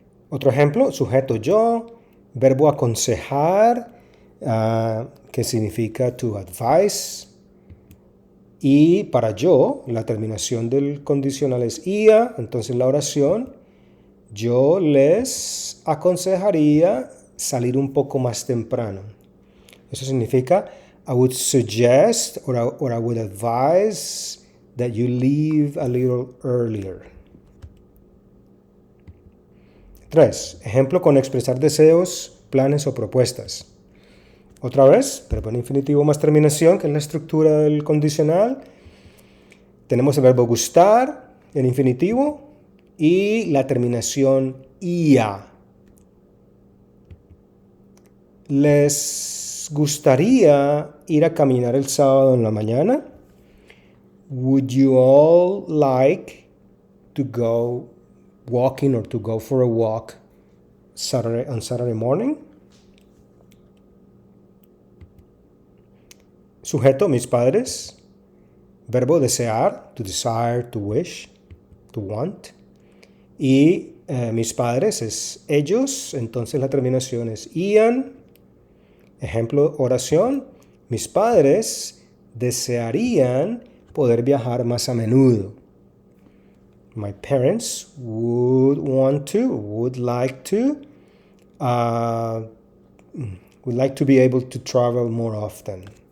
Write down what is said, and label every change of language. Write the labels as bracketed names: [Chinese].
[Spanish] Otro ejemplo, sujeto yo, verbo aconsejar, que significa [English] to advise. [Spanish] Y para yo, la terminación del condicional es ia, entonces la oración, yo les aconsejaría salir un poco más temprano. Eso significa, [English] I would suggest or I would advise that you leave a little earlier. [Spanish] 3. Ejemplo con expresar deseos, planes o propuestas. Otra vez, verbo en infinitivo más terminación, que es la estructura del condicional. Tenemos el verbo gustar en infinitivo y la terminación ia. ¿Les gustaría ir a caminar el sábado en la mañana? [English] Would you all like to go walking or to go for a walk on Saturday morning? [Spanish] Sujeto, mis padres. verbo desear, [English] to desire, to wish, to want. [Spanish] Y mis padres es ellos, entonces la terminación es ian. Ejemplo, oración. Mis padres desearían poder viajar más a menudo. [English] My parents would like to be able to travel more often.